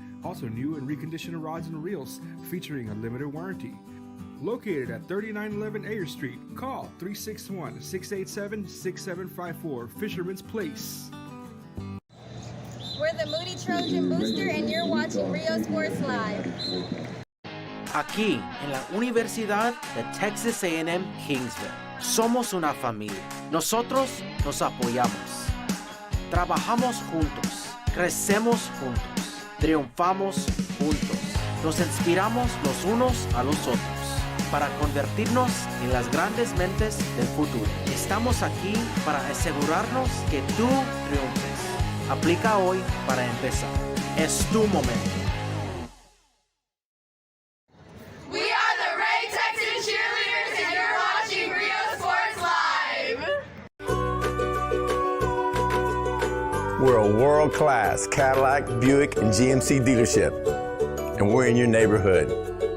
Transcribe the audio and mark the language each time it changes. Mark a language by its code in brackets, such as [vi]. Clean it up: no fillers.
[en] Also new and reconditioned rods and reels featuring a limited warranty. Located at 3911 Ayer Street, call 361-687-6754, Fisherman's Place. We're the Moody Trojan Booster and you're watching Rio Sports Live. [es] Aquí, en la Universidad de Texas A&M Kingsville, somos una familia. Nosotros nos apoyamos. Trabajamos juntos. Crecemos juntos. Triunfamos juntos. Nos inspiramos los unos a los otros para convertirnos en las grandes mentes del futuro. Estamos aquí para asegurarnos que tú triunfes. Aplica hoy para empezar. Es tu momento. [en] We are the Ray Texas Cheerleaders and you're watching Rio Sports Live. We're a world-class Cadillac, Buick, and GMC dealership, and we're in your neighborhood.